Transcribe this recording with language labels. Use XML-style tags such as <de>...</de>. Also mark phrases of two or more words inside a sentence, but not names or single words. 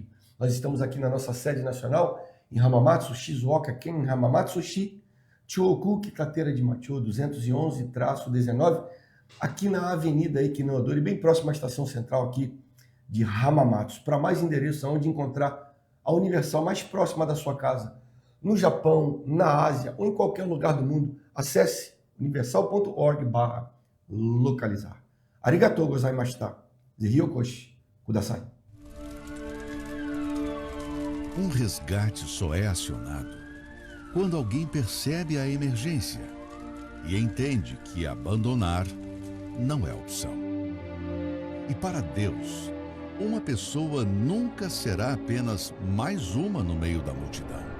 <pt>Nós estamos aqui na nossa sede nacional, em Hamamatsu, Shizuoka-ken, Hamamatsu-shi, Chioku, Kikateira de Macho, 211-19, aqui na Avenida Equinodori, bem próximo à estação central aqui de Hamamatsu. Para mais endereços, onde encontrar a Universal mais próxima da sua casa, no Japão, na Ásia ou em qualquer lugar do mundo, acesse universal.org/localizar.</pt> <ja>ありがとうございました。ぜひお越しください.</ja> <pt>Um resgate só é acionado quando alguém percebe a emergência e entende que abandonar não é opção. E para Deus, uma pessoa nunca será apenas mais uma no meio da multidão.</pt>